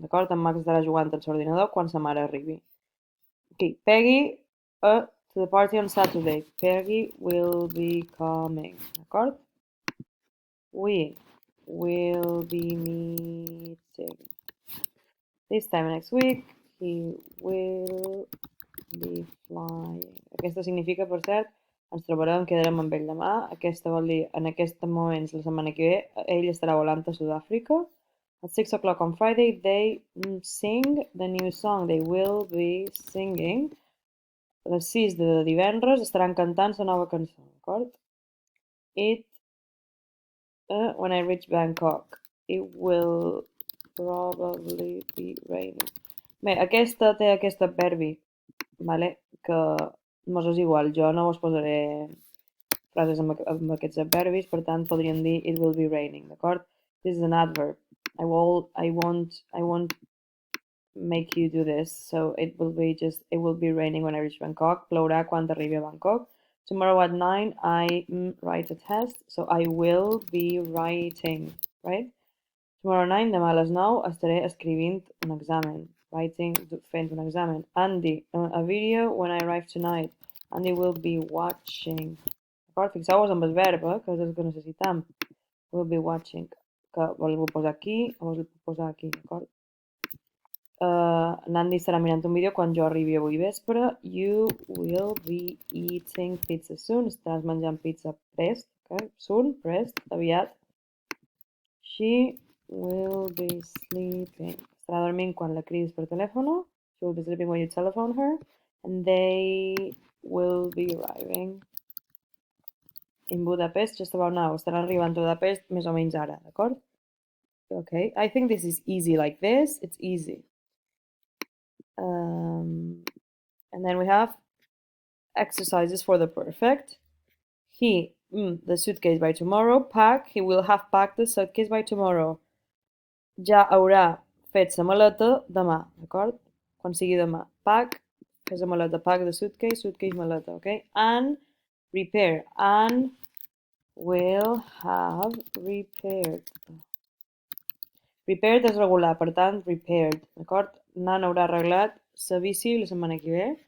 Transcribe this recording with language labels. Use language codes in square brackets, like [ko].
[ca] D'acord? En Max estarà jugant al l'ordinador quan sa mare arribi. [en] Okay, Peggy to the party on Saturday. Peggy will be coming. D'acord? We will be meeting this time next week. He will be flying. [ca] Aquesta significa, per cert, ens trobarem, quedarem amb ell demà. Aquesta vol dir, en aquests moments, la setmana que ve, ell estarà volant a Sud-àfrica. [en] At 6 o'clock on Friday, they sing the new song. They will be singing. [ca] A les 6 de divendres estaran cantant la nova cançó, d'acord? [en] It, when I reach Bangkok, it will probably be raining. [ca] Bé, aquesta té aquest adverbi, vale? Que mos és igual, jo no us posaré frases amb aquests adverbis, per tant podríem dir [en] it will be raining, [ca] d'acord? [en] This is an adverb. I won't make you do this, so it will be raining when I reach Bangkok. [ca] Plourà quan arribi a Bangkok. [en] Tomorrow at 9 I write a test, so I will be writing, right? Tomorrow 9, [ca] demà a les 9, estaré escrivint un examen. [en] Writing, [ca] fent un examen. [en] Andy, a video when I arrive tonight. Andy will be watching. D'acord? [ca] Fixeu-vos amb el verb, que és el que necessitem. [en] Will be watching. [ca] Que vol posar aquí, o vol posar aquí, d'acord? L'Andy estarà mirant un vídeo quan jo arribi avui vespre. [en] You will be eating pizza soon. [ca] Estaràs menjant pizza prest, okay? Soon, prest, aviat. [en] She will be sleeping. [ca] Estarà dormint quan la cridis per telèfon. [en] She will be sleeping when you telephone her. And they will be arriving in Budapest just about now. [ca] Estaran arribant a Budapest més o menys ara, d'acord? [en] Okay, I think this is easy like this. It's easy. And then we have exercises for the perfect. He, the suitcase by tomorrow. Pack, he will have packed the suitcase by tomorrow. [ca] Ja haurà fet la maleta demà, d'acord? Quan sigui demà. Pack, fes la maleta. [en] Pack the suitcase, suitcase, maleta, okay? And repair. And will have repaired. [ca] Repaired és regular, per tant, repaired, d'acord? Nan haurà arreglat la bici la setmana que ve.